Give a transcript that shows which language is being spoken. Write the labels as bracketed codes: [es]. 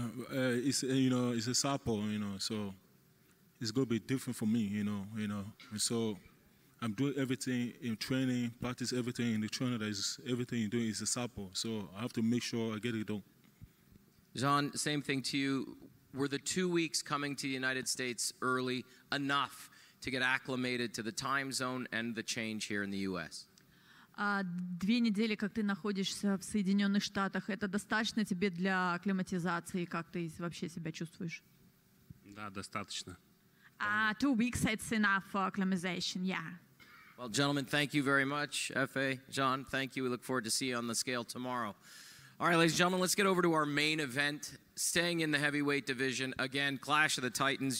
[en] It's it's a southpaw, so it's gonna be different for me, and so I'm doing everything in training, practice everything in the trainer. Everything you're doing is a southpaw, so I have to make sure I get it done. Jean, same thing to you. Were the 2 weeks coming to the United States early enough to get acclimated to the time zone and the change here in the U.S.? [ru] 2 недели, как ты находишься в Соединенных Штатах, это достаточно тебе для акклиматизации? Как ты вообще себя чувствуешь? Да, достаточно. [en] 2 weeks, it's enough for acclimatization, yeah. Well, gentlemen, thank you very much. F.A., Jean, thank you. We look forward to see you on the scale tomorrow. All right, ladies and gentlemen, let's get over to our main event. Staying in the heavyweight division, again, Clash of the Titans.